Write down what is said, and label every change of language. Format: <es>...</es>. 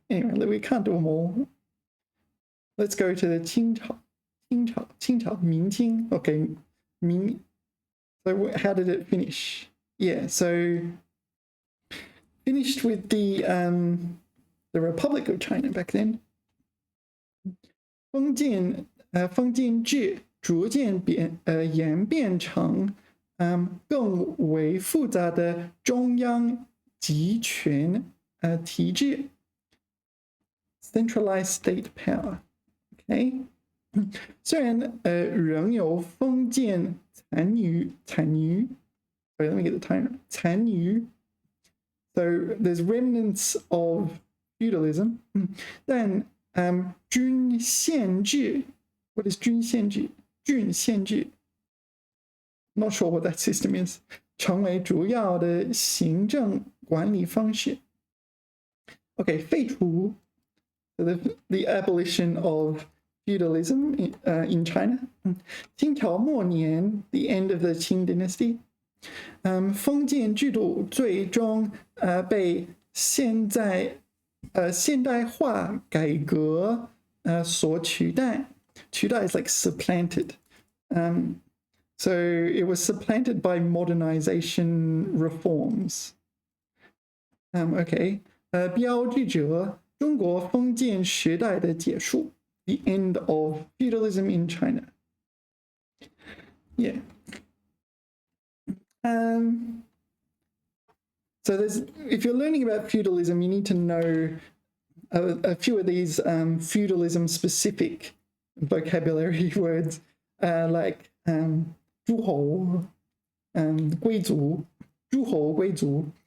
<en>Anyway, we can't do them all. Let's go to the 清朝, 明清. Okay, 明.So how did it finish? Yeah, so finished with the Republic of China back then.</en> <zh>封建制逐渐演变成更为复杂的中央集权体制</zh> <en>centralized state power.</en> <zh>Okay. 虽然仍有封建残余</zh> <en>Wait, let me get the time.</en> <zh>残余.</zh> <en>So there's remnants of feudalism. Then 郡县制.What is 郡县制?郡县制. Not sure what that system is.</en> <zh>成为主要的行政管理方式.</zh> <en>Okay, 废除.So the abolition of feudalism in China. 清朝末年, the end of the Qing dynasty.</en> <zh>封建制度最终被现代化改革所取代。</zh> <en>取代 is like supplanted. So it was supplanted by modernization reforms. Okay.</en> <zh>标志着中国封建时代的结束.</zh> <en>The end of feudalism in China. Yeah. So if you're learning about feudalism, you need to know a few of these feudalism specific vocabulary words like 诸侯, 贵族, 诸侯贵族.</en>